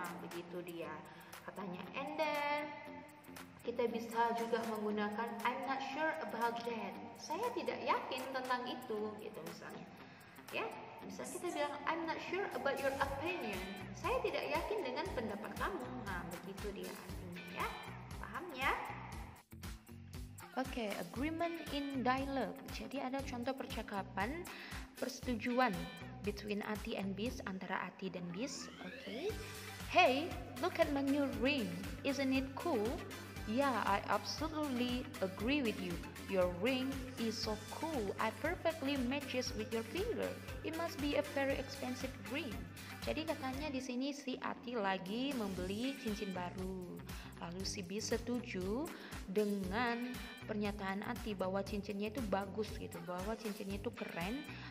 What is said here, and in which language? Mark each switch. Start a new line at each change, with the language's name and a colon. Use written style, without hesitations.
Indonesian: Begitu dia katanya.
English: And then
Indonesian: kita bisa juga menggunakan
English: I'm not sure about that,
Indonesian: saya tidak yakin tentang itu gitu misalnya. Ya, bisa kita bilang
English: I'm not sure about your opinion,
Indonesian: saya tidak yakin dengan pendapat kamu. Begitu dia artinya ya. Paham ya?
English: Oke, agreement in dialogue.
Indonesian: Jadi ada contoh percakapan persetujuan
English: between Ati and Bis,
Indonesian: antara Ati dan Bis. Oke.
English: Hey, look at my new ring. Isn't it cool? Yeah, I absolutely agree with you. Your ring is so cool. I perfectly matches with your finger. It must be a very expensive ring.
Indonesian: Jadi katanya di sini si Ati lagi membeli cincin baru. Lalu si Bis setuju dengan pernyataan Ati bahwa cincinnya itu bagus gitu, bahwa cincinnya itu keren.